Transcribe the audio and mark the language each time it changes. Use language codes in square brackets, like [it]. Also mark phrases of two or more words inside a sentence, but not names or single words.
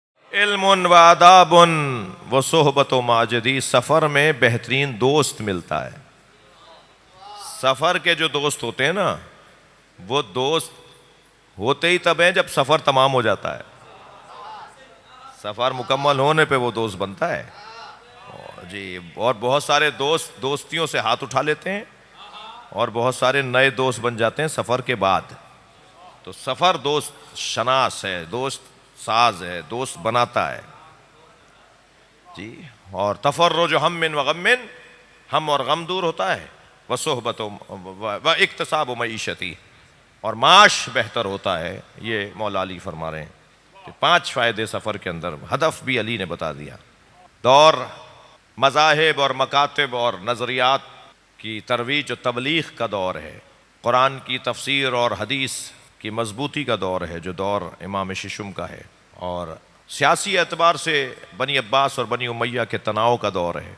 [ar] علم و آداب و صحبت و ماجدی، [ur] سفر میں بہترین دوست ملتا ہے۔ سفر کے جو دوست ہوتے ہیں نا، وہ دوست ہوتے ہی تب ہیں جب سفر تمام ہو جاتا ہے۔ سفر مکمل ہونے پہ وہ دوست بنتا ہے جی۔ اور بہت سارے دوست دوستیوں سے ہاتھ اٹھا لیتے ہیں اور بہت سارے نئے دوست بن جاتے ہیں سفر کے بعد۔ تو سفر دوست شناس ہے، دوست ساز ہے، دوست بناتا ہے جی۔ اور [ar] تفرج ہم و غم، [ur] ہم اور غم دور ہوتا ہے، [ar] وصحبت و اکتساب و معیشتی، [ur] اور معاش بہتر ہوتا ہے۔ یہ مولا علی فرما رہے ہیں کہ 5 فائدے سفر کے اندر، ہدف بھی علی نے بتا دیا۔ دور مذاہب اور مکاتب اور نظریات کی ترویج و تبلیغ کا دور ہے، قرآن کی تفسیر اور حدیث کی مضبوطی کا دور ہے جو دور امام ششم کا ہے، اور سیاسی اعتبار سے بنی عباس اور بنی امیہ کے تناؤ کا دور ہے۔